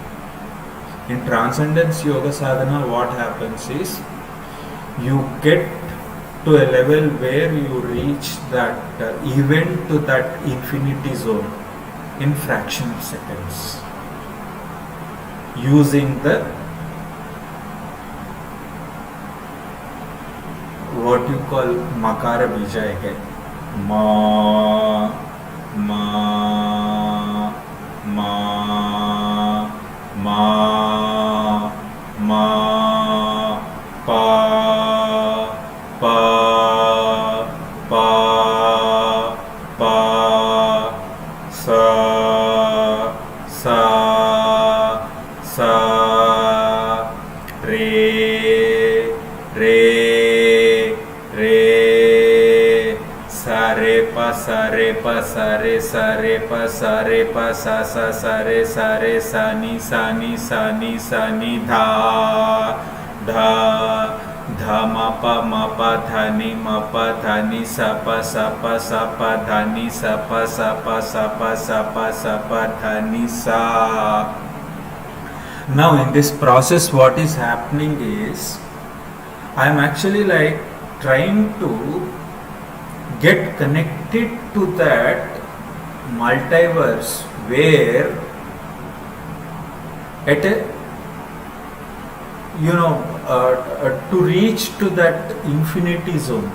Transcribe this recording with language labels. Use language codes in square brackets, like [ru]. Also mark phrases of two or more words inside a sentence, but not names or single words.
[en] In transcendence yoga sadhana, what happens is you get to a level where you reach that event to that infinity zone in fraction of seconds, using the what you call Makara Bija again. Ma, ma, ma, ma, ma, pa, pa, pa, pa, sa, sa, re, re, re pa sa re sa re pa sa re pa sa sa re sa ni sa ni sa ni sa ni dha dha dha ma pa dha ni sa pa dha ni sa pa dha ni sa. Now in this process what is happening is I am actually like trying to get connected to that multiverse where at a to reach to that infinity zone.